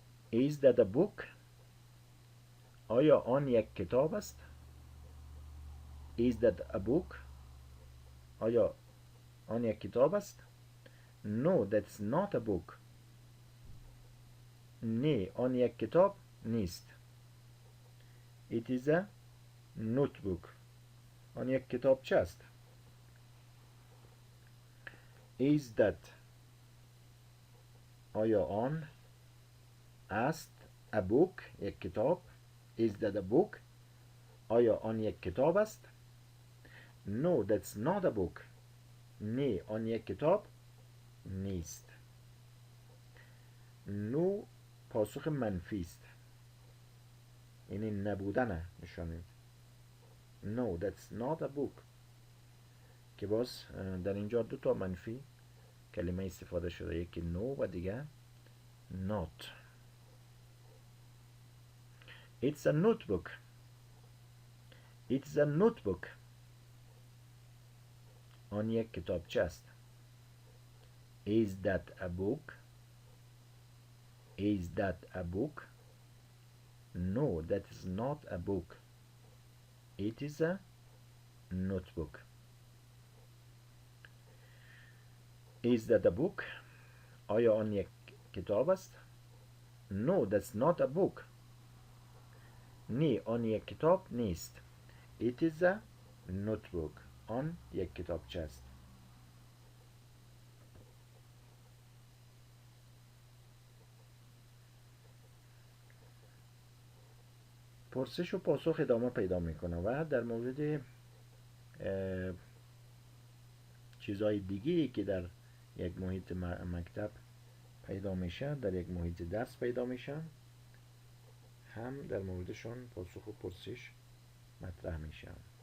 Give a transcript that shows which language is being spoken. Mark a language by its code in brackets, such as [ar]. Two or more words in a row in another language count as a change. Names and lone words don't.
[en] Is that a book? [fa] آیا آن یک کتاب است؟ [en] Is that a book? [fa] آیا آن یک کتاب است؟ [en] No, that's not a book. [fa] نه، آن یک کتاب نیست. [en] It is a notebook. [fa] آن یک کتابچه است. [en] Is that [fa] آیا آن است [en] a book [fa] یک کتاب؟ [en] Is that a book؟ [fa] آیا آن یک کتاب است؟ [en] No, that's not a book. [fa] نه، آن یک کتاب نیست. No پاسخ منفی است، یعنی نبودن نشان میده. [en] No, that's not a book [fa] که باز در اینجا دو تا منفی کلمه استفاده شده، یکی no و دیگه not. [en] It's a notebook. It's a notebook. [fa] آن یک کتابچه است. [en] Is that a book? Is that a book? No, that is not a book. It is a notebook. Is that a book? [fa] آیا آن یک کتاب است؟ [en] No, that's not a book. [fa] نه، آن یک کتاب نیست. [en] It is a notebook. [fa] آن یک کتابچه است. پرسش و پاسخ ادامه پیدا میکنه و در مورد چیزهای دیگه که در یک محیط مکتب پیدا میشه، در یک محیط درس پیدا میشه، هم در موردشان پاسخ و پرسش مطرح میشه.